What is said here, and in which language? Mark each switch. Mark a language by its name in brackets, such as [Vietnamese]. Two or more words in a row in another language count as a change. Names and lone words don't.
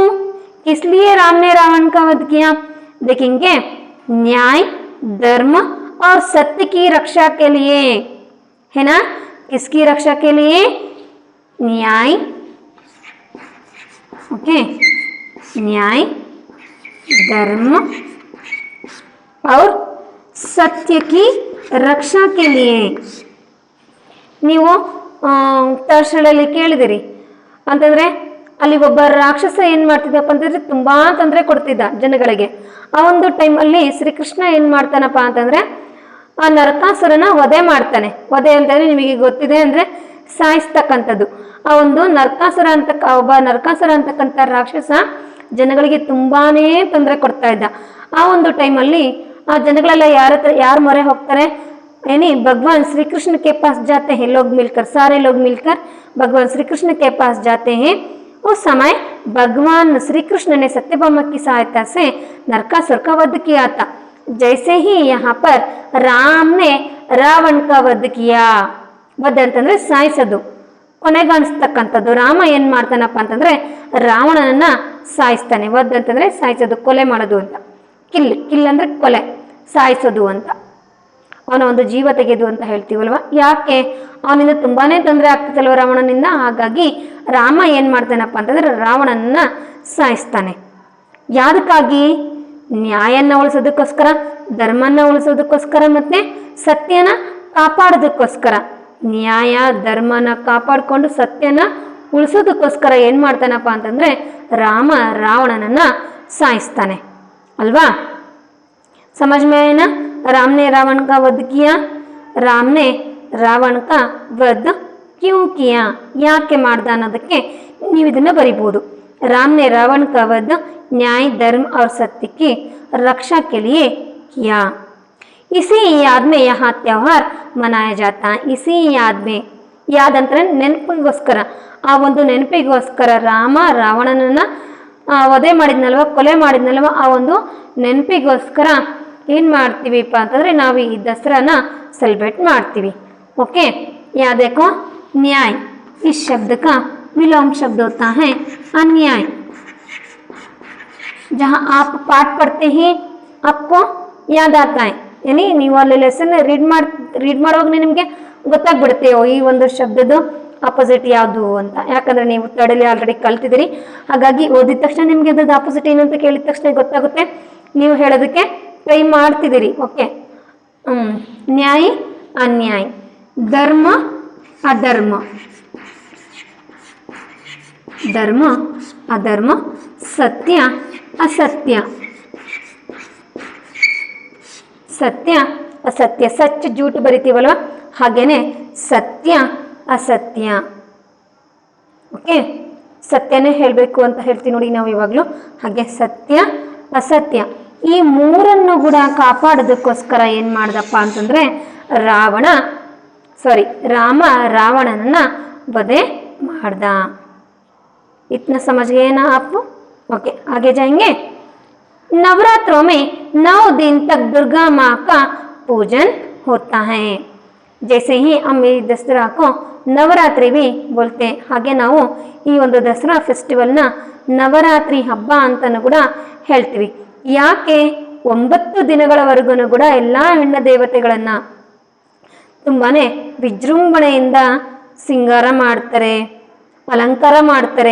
[Hindi] किस लिए राम ने रावण का वध किया? देखेंगे, न्याय, धर्म और सत्य की रक्षा के लिए, है ना। किसकी रक्षा के लिए? न्याय, ओके, न्याय, धर्म और सत्य की रक्षा के लिए। [Kannada] ನೀವು ತರ್ಶಳಲ್ಲಿ ಕೇಳಿದಿರಿ ಅಂತಂದ್ರೆ ಅಲ್ಲಿ ಒಬ್ಬ ರಾಕ್ಷಸ ಏನ್ ಮಾಡ್ತಿದ್ದಪ್ಪ ಅಂತಂದ್ರೆ ತುಂಬಾ ತೊಂದರೆ ಕೊಡ್ತಿದ್ದ ಜನಗಳಿಗೆ. ಆ ಒಂದು ಟೈಮಲ್ಲಿ ಶ್ರೀಕೃಷ್ಣ ಏನ್ ಮಾಡ್ತಾನಪ್ಪ ಅಂತಂದ್ರೆ ಆ ನರಕಾಸುರನ ವಧೆ ಮಾಡ್ತಾನೆ. ವಧೆ ಅಂತಂದ್ರೆ ನಿಮಗೆ ಗೊತ್ತಿದೆ ಅಂದ್ರೆ ಸಾಯಿಸ್ತಕ್ಕಂಥದ್ದು. ಆ ಒಂದು ಒಬ್ಬ ನರಕಾಸುರ ಅಂತಕ್ಕಂಥ ರಾಕ್ಷಸ ಜನಗಳಿಗೆ ತುಂಬಾನೇ ತೊಂದರೆ ಕೊಡ್ತಾ ಇದ್ದ. ಆ ಒಂದು ಟೈಮಲ್ಲಿ ಆ ಜನಗಳೆಲ್ಲ ಯಾರ ಮೊರೆ ಹೋಗ್ತಾರೆ? [Hindi] यानी भगवान श्री कृष्ण के पास जाते हैं लोग मिलकर, सारे लोग मिलकर भगवान श्री कृष्ण के पास जाते हैं। उस समय भगवान श्री कृष्ण ने सत्यभामा की सहायता से नरकासुर का वध किया था। जैसे ही यहाँ पर राम ने रावण का वध किया, वध [Kannada] ಅಂತಂದ್ರೆ ಸಾಯಿಸೋದು, ಕೊನೆಗಾಣಿಸ್ತಕ್ಕಂಥದ್ದು. ರಾಮ ಏನ್ ಮಾಡ್ತಾನಪ್ಪ ಅಂತಂದ್ರೆ ರಾವಣನನ್ನ ಸಾಯಿಸ್ತಾನೆ. ವದ್ ಅಂತಂದ್ರೆ ಸಾಯಿಸೋದು, ಕೊಲೆ ಮಾಡೋದು ಅಂತ. ಕಿಲ್ ಅಂದ್ರೆ ಕೊಲೆ, ಸಾಯಿಸೋದು ಅಂತ. ಅವನ ಒಂದು ಜೀವ ತೆಗೆದು ಅಂತ ಹೇಳ್ತೀವಲ್ವ. ಯಾಕೆ? ಅವನಿಂದ ತುಂಬಾನೇ ತೊಂದರೆ ಆಗ್ತಿತ್ತಲ್ವ ರಾವಣನಿಂದ. ಹಾಗಾಗಿ ರಾಮ ಏನ್ ಮಾಡ್ತಾನಪ್ಪ ಅಂತಂದ್ರೆ ರಾವಣನನ್ನ ಸಾಯಿಸ್ತಾನೆ. ಯಾದಕ್ಕಾಗಿ? ನ್ಯಾಯನ ಉಳಿಸೋದಕ್ಕೋಸ್ಕರ, ಧರ್ಮನ ಉಳಿಸೋದಕ್ಕೋಸ್ಕರ, ಮತ್ತೆ ಸತ್ಯನ ಕಾಪಾಡೋದಕ್ಕೋಸ್ಕರ. ನ್ಯಾಯ ಧರ್ಮನ ಕಾಪಾಡಿಕೊಂಡು ಸತ್ಯನ ಉಳಿಸೋದಕ್ಕೋಸ್ಕರ ಏನ್ ಮಾಡ್ತಾನಪ್ಪ ಅಂತಂದ್ರೆ ರಾಮ ರಾವಣನನ್ನ ಸಾಯಿಸ್ತಾನೆ ಅಲ್ವಾ. [Hindi] समझ में आया ना? राम ने रावण का वध किया। राम ने रावण का वध क्यों किया? [Kannada] ಯಾಕೆ ಮಾಡ್ದ ಅನ್ನೋದಕ್ಕೆ ನೀವು ಇದನ್ನ ಬರಿಬಹುದು. [Hindi] राम ने रावण का वध न्याय धर्म और सत्य की रक्षा के लिए किया। इसी याद में यहाँ त्योहार मनाया जाता है। इसी याद में, याद [Kannada] ಅಂದ್ರೆ ನೆನಪಿಗೋಸ್ಕರ, ಆ ಒಂದು ನೆನಪಿಗೋಸ್ಕರ ರಾಮ ರಾವಣನನ್ನ ವಧೆ ಮಾಡಿದ್ನಲ್ವ, ಕೊಲೆ ಮಾಡಿದ್ನಲ್ವ, ಆ ಒಂದು ನೆನಪಿಗೋಸ್ಕರ ಏನ್ ಮಾಡ್ತೀವಿಪ್ಪ ಅಂತಂದ್ರೆ ನಾವು ಈ ದಸರಾನ सेलिब्रेट ಮಾಡ್ತೀವಿ. [Hindi] ओके, याद देखो, न्याय, इस शब्द का विलोम शब्द होता है अन्याय। जहाँ आप पाठ पढ़ते हैं आपको याद आता है, यानी [Kannada] ನೀವು ಅಲ್ಲಿ [English] lesson read [Kannada] ಮಾಡುವಾಗ ನಿಮಗೆ ಗೊತ್ತಾಗ್ಬಿಡುತ್ತೆ ಈ ಒಂದು ಶಬ್ದದ ಆಪೋಸಿಟ್ ಯಾವುದು ಅಂತ. ಯಾಕಂದ್ರೆ ನೀವು ತಡಲಿ ಆಲ್ರೆಡಿ ಕಲ್ತಿದ್ದೀರಿ. ಹಾಗಾಗಿ ಓದಿದ ತಕ್ಷಣ ನಿಮ್ಗೆ ಅದ್ರದ್ದು ಆಪೋಸಿಟ್ ಏನು ಅಂತ ಕೇಳಿದ ತಕ್ಷಣ ಗೊತ್ತಾಗುತ್ತೆ, ನೀವು ಹೇಳೋದಕ್ಕೆ ट्राई ಮಾಡ್ತಿದ್ದೀರಿ. [Hindi] ओके, न्याय अन्याय, धर्म अधर्म, धर्म अधर्म, सत्य असत्य, सत्य असत्य, सच झूठ [Kannada] ಬರಿತೀವಲ್ವ ಹಾಗೇನೆ ಸತ್ಯ ಅಸತ್ಯ. ಓಕೆ, ಸತ್ಯನೇ ಹೇಳಬೇಕು ಅಂತ ಹೇಳ್ತೀವಿ ನೋಡಿ ನಾವು ಇವಾಗಲೂ. ಹಾಗೆ ಸತ್ಯ ಅಸತ್ಯ ಈ ಮೂರನ್ನು ಕೂಡ ಕಾಪಾಡೋದಕ್ಕೋಸ್ಕರ ಏನ್ ಮಾಡ್ದಪ್ಪ ಅಂತಂದ್ರೆ ರಾಮ ರಾವಣನನ್ನ ವಧೆ ಮಾಡ್ದ. [Hindi] इतना समझ गए ना आप? ओके, आगे जाएंगे। नवरात्रों में 9 दिन तक दुर्गा माँ का पूजन होता है। जैसे ही हम [Kannada] ಈ ದಸರಾ [Hindi] को ನವರಾತ್ರಿ भी बोलते हैं, [Kannada] ಹಾಗೆ ನಾವು ಈ ಒಂದು ದಸರಾ ಫೆಸ್ಟಿವಲ್ನ ನವರಾತ್ರಿ ಹಬ್ಬ ಅಂತನೂ ಕೂಡ ಹೇಳ್ತೀವಿ. ಯಾಕೆ? 9 ದಿನಗಳವರೆಗೂ ಕೂಡ ಎಲ್ಲಾ ಹೆಣ್ಣು ದೇವತೆಗಳನ್ನ ತುಂಬಾನೇ ವಿಜೃಂಭಣೆಯಿಂದ ಸಿಂಗಾರ ಮಾಡ್ತಾರೆ, ಅಲಂಕಾರ ಮಾಡ್ತಾರೆ.